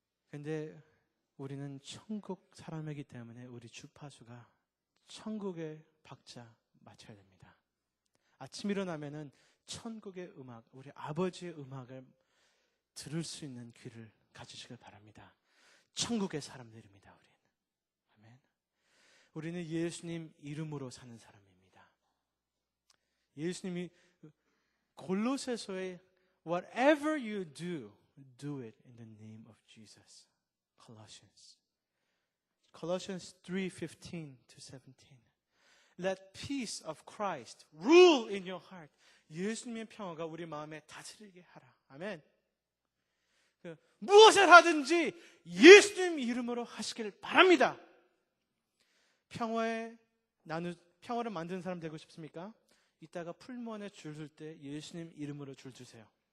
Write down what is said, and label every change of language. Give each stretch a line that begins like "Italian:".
Korean: 근데 우리는 천국 사람이기 때문에 우리 주파수가 천국의 박자 맞춰야 됩니다. 아침 일어나면은 천국의 음악, 우리 아버지의 음악을 들을 수 있는 귀를 가지시길 바랍니다. 천국의 사람들입니다, 우리는. 아멘. 우리는 예수님 이름으로 사는 사람입니다. 예수님이 골로새서에
English: whatever you do, do it in the name of Jesus. Colossians 3:15 to 17. Let peace of Christ rule in your heart.
Korean: 예수님의 평화가 우리 마음에 다스리게 하라. 아멘. 무엇을 하든지 예수님 이름으로 하시길 바랍니다. 평화를 만드는 사람 되고 싶습니까? 이따가 풀무원에 줄 설 때 예수님 이름으로 줄 주세요.